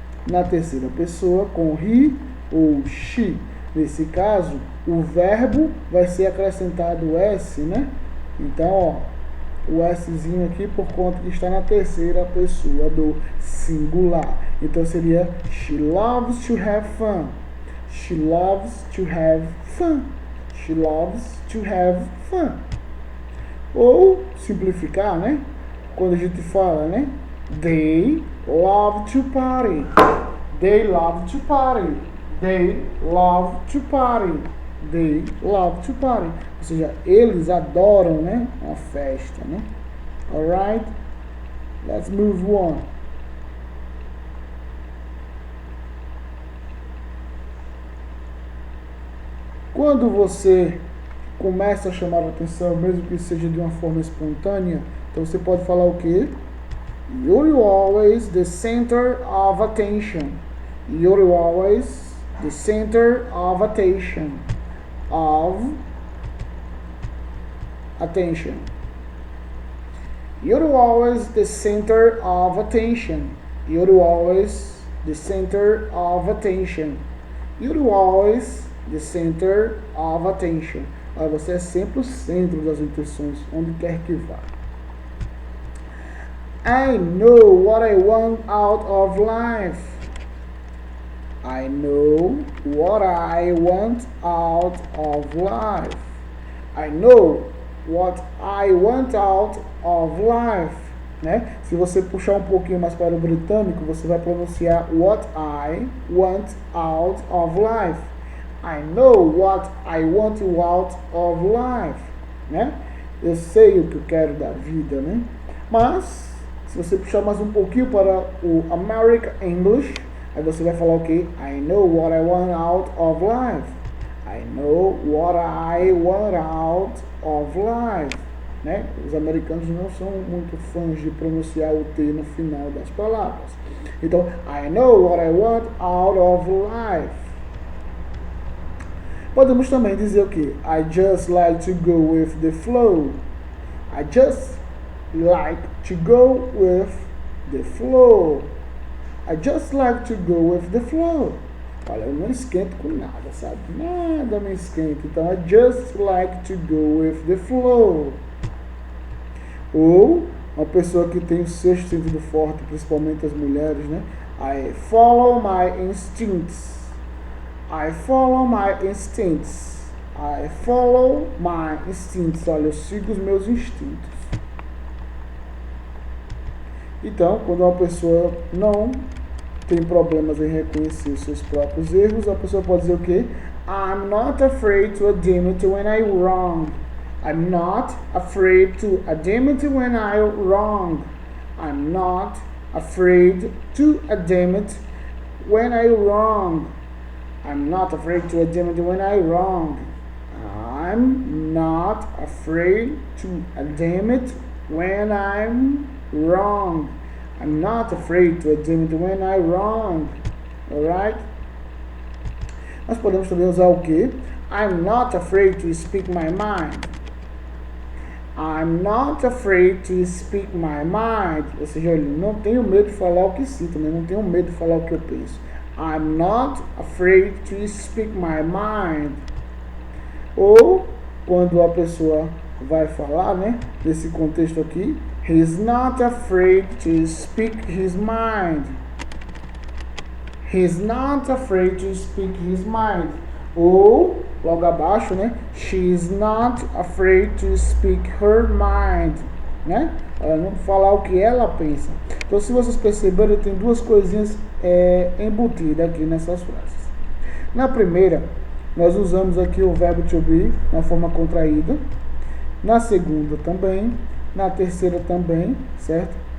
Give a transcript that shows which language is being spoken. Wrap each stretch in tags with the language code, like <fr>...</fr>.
<pt>Na terceira pessoa com he ou she. Nesse caso, o verbo vai ser acrescentado o S, né? Então, ó, o Szinho aqui por conta de estar na terceira pessoa do singular. Então seria</pt> <en>she loves to have fun. She loves to have fun. She loves to have fun.</en> <pt>Ou simplificar, né? Quando a gente fala, né?</pt> <en>They love to party. They love to party. They love to party. They love to party.</en> <pt>Ou seja, eles adoram, né, uma festa, né?</pt> <en>Alright? Let's move on.</en> <pt>Quando você começa a chamar a atenção, mesmo que seja de uma forma espontânea, então você pode falar o quê?</pt> <en>You're always the center of attention. You're always the center of attention. Of attention. You're always the center of attention. You're always the center of attention. You're always the center of attention.</en> <pt>Você é sempre o centro das intenções, onde quer que vá.</pt> <en>I know what I want out of life. I know what I want out of life. I know what I want out of life.</en> <pt>Né? Se você puxar um pouquinho mais para o britânico, você vai pronunciar</pt> <en>what I want out of life. I know what I want out of life.</en> <pt>Né? Eu sei o que eu quero da vida, né? Mas, se você puxar mais um pouquinho para o American English, aí você vai falar o quê?</pt> <en>I know what I want out of life. I know what I want out of life.</en> <pt>Né? Os americanos não são muito fãs de pronunciar o T no final das palavras.</pt> <en>Então, I know what I want out of life.</en> <pt>Podemos também dizer o quê?</pt> <en>I just like to go with the flow. I just like to go with the flow. I just like to go with the flow.</en> <pt>Olha, eu não esquento com nada, sabe? Nada me esquenta.</pt> <en>Então, I just like to go with the flow.</en> <pt>Ou uma pessoa que tem o sexto sentido forte, principalmente as mulheres, né?</pt> <en>I follow my instincts. I follow my instincts. I follow my instincts.</en> <pt>Olha, eu sigo os meus instintos. Então, quando uma pessoa não tem problemas em reconhecer os seus próprios erros, a pessoa pode dizer o quê?</pt> <en>I'm not afraid to admit when I'm wrong. I'm not afraid to admit when I'm wrong. I'm not afraid to admit when I'm wrong. I'm not afraid to admit when I'm wrong. I'm not afraid to admit when I'm wrong. I'm not afraid to admit when I'm wrong. Alright?</en> <pt>Nós podemos também usar o quê?</pt> <en>I'm not afraid to speak my mind. I'm not afraid to speak my mind.</en> <pt>Ou seja, eu não tenho medo de falar o que sinto, né? Não tenho medo de falar o que eu penso.</pt> <en>I'm not afraid to speak my mind.</en> <pt>Ou, quando a pessoa vai falar, né? Nesse contexto aqui,</pt> <en>he's not afraid to speak his mind. He's not afraid to speak his mind.</en> <pt>Ou, logo abaixo, né?</pt> <en>She's not afraid to speak her mind.</en> <pt>Né? Ela não falar o que ela pensa. Então, se vocês perceberem, tem duas coisinhas embutidas aqui nessas frases. Na primeira, nós usamos aqui o verbo to be na forma contraída. Na segunda também. Na terceira também, certo?</pt>